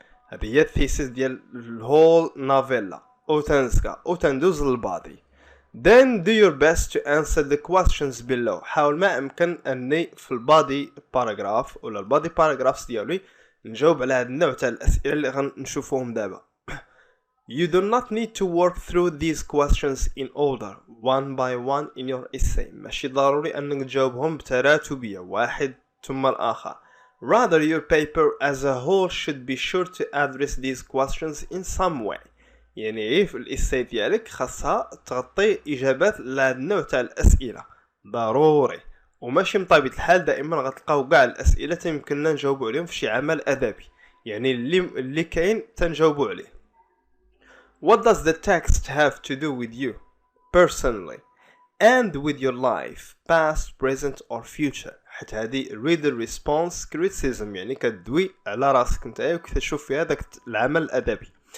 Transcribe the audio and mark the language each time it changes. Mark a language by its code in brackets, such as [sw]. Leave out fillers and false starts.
[ar] هذه هي الثيسيس ديال الهول نافيلا وتندوز للبادي. [en] Then do your best to answer the questions below. [ar] حاول ما أمكن أني في البادي باراجراف ولا البادي باراجرافز ديالي نجاوب على هذا النوع تاع الأسئلة اللي غنشوفوهم دابا. [en] You do not need to work through these questions in order, one by one in your essay. [ar] ماشي ضروري أنك تجاوبهم بتراتبية واحد ثم الآخر. [en] Rather, your paper as a whole should be sure to address these questions in some way. [ar] يعني في الإساي ديالك خاصها تغطي إجابات لهذا النوع تاع الأسئلة ضروري، وماشي بطبيعة الحال دائما غتلقاو كاع الأسئلة يمكننا نجاوبوا عليهم في شي عمل أدبي، يعني اللي كاين تنجاوبوا عليه. [en] What does the text have to do with you personally and with your life, past, present or future؟ [ar] حتى هذه [en] reader response criticism، [ar] يعني كتدوي على راسك نتايا وكتشوف في هذاك العمل الأدبي.